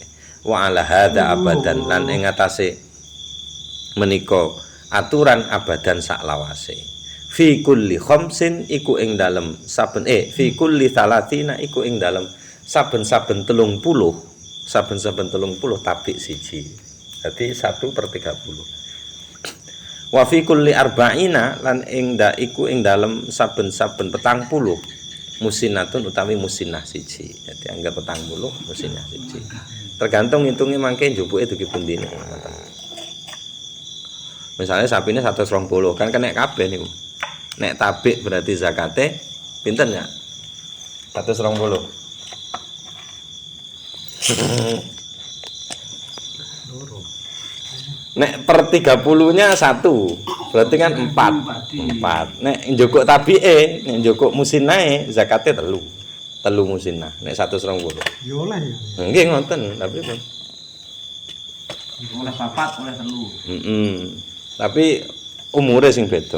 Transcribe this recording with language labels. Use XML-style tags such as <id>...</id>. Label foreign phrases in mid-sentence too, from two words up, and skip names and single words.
<ar>Wa ala hadza abadan</ar> <jv>lan ing atase menika aturan abadan sak lawase.</jv> <ar>Fi kulli khamsin</ar> <jv>iku ing dalem saben</jv> <ar>fi kulli salatina</ar> <jv>iku ing dalem saben-saben 30 saben-saben 30 tabi siji. Dadi 1/30.</jv> <ar>Wa fi kulli arba'ina</ar> <jv>lan ing iku ing dalem saben-saben 40 musinnatun utawi musinnah siji. Dadi anggap 40 musinnah siji. Tergantung ngitungnya mangke njupuke dugi pundine. Misalnya sapine 120 kan kena kabeh niku. Nek tabik berarti zakate pinten ya? 120. Nek per 30-nya 1. Berarti kan 4. Nek njukuk tabike, nek njukuk musinae zakate 3. telu musinnah. Nek 120. Ya oleh ya. Nggih ngoten, tapi pun. Oleh papat, oleh telu. Tapi umure sing beda.</jv>